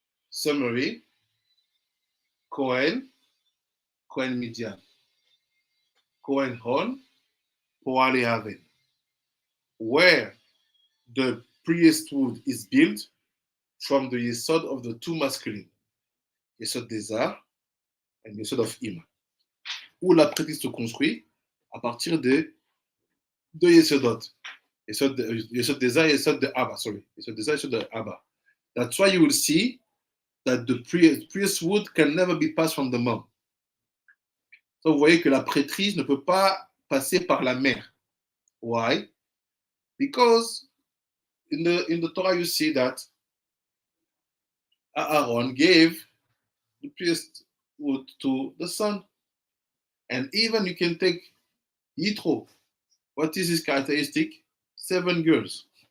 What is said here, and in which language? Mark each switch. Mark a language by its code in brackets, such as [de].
[en] Summary: Cohen Midian, Cohen Hon, Poale Haven. Where the priesthood is built from the Yesod of the two masculine, Yesod d'Ezar and Yesod of Ima. [fr] Où la prêtrise se construit à partir de deux Yesodot. Yesod d'Ezar et Yesod de Abba, sorry. Yesod d'Ezar et Yesod de Abba. [en] That's why you will see that the priesthood can never be passed from the mom. [fr] Donc, vous voyez que la prêtrise ne peut pas passer par la mère. [en] Why? Because in the Torah you see that Aaron gave the priesthood to the son. And even you can take Yitro. What is his characteristic? 7 girls.